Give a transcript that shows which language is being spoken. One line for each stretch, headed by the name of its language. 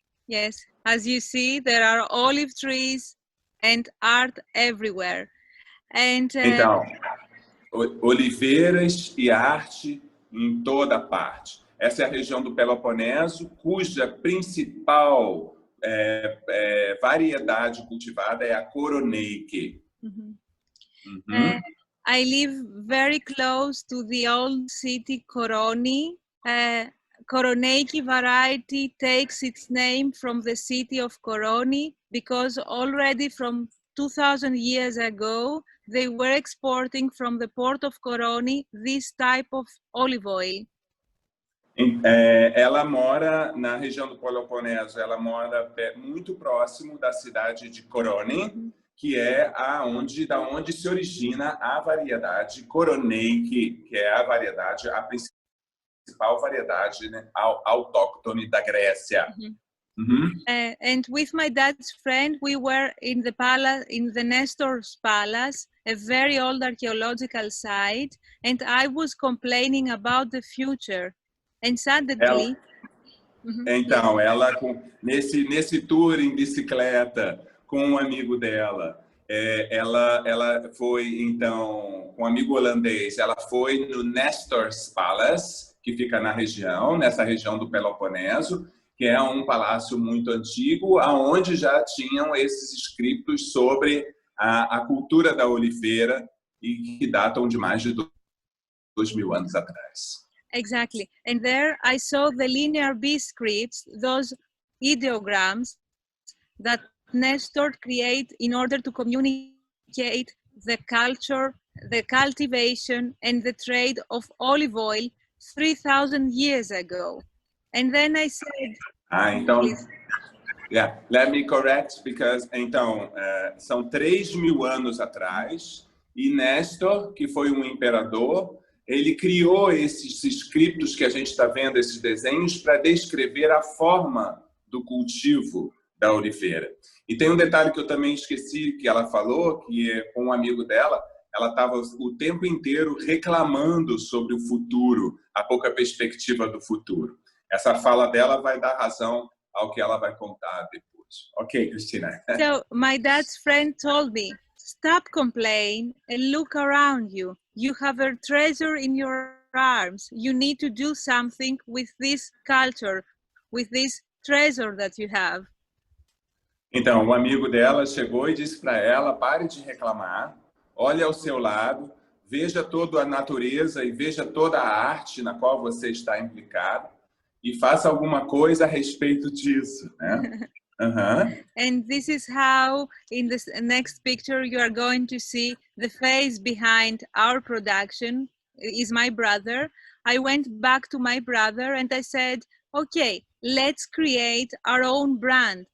English: Yes, as you see, there are olive trees and art everywhere. And,
Portuguese: então, oliveiras e arte em toda parte. Essa é a região do Peloponeso, cuja principal variedade cultivada é a Koroneiki.
English: I live very close to the old city Koroni. Koroneiki variety takes its name from the city of Koroni because already from 2000 years ago, they were exporting from the port of Koroni this type of olive oil.
Portuguese: Ela mora na região do Peloponeso, ela mora muito próximo da cidade de Koroni, que é da onde se origina a variedade Koroneiki, que é a principal variedade, né, autóctone da Grécia.
English: And with my dad's friend, we were in the palace, in the Nestor's Palace, a very old archaeological site, and I was complaining about the future. And suddenly,
Portuguese: então, ela nesse tour em bicicleta com um amigo dela, ela foi então com um amigo holandês. Ela foi no Nestor's Palace, que fica nessa região do Peloponeso, que é um palácio muito antigo, aonde já tinham esses escritos sobre a cultura da oliveira e que datam de mais de 2000 anos atrás.
English: Exactly. And there I saw the linear B scripts, those ideograms that Nestor created in order to communicate the culture, the cultivation, and the trade of olive oil 3,000 years ago. And then I said,
Portuguese: então,
English: yeah, let me correct,
Portuguese: because, então, são 3.000 anos atrás, e Nestor, que foi um imperador, ele criou esses scriptos que a gente está vendo, esses desenhos, para descrever a forma do cultivo da oliveira. E tem um detalhe que eu também esqueci, que ela falou, que com um amigo dela, ela estava o tempo inteiro reclamando sobre o futuro, a pouca perspectiva do futuro. Essa fala dela vai dar razão ao que ela vai contar depois. Ok, Cristina.
English: So my dad's friend told me, stop complaining and look around you. You have a treasure in your arms. You need to do something with this culture, with this treasure that you have.
Portuguese: Então, o amigo dela chegou e disse para ela, pare de reclamar, olhe ao seu lado, veja toda a natureza e veja toda a arte na qual você está implicado e faça alguma coisa a respeito disso, né?
English: And this is how, in this next picture, you are going to see the face behind our production is my brother. I went back to my brother and I said, okay, let's create our own brand.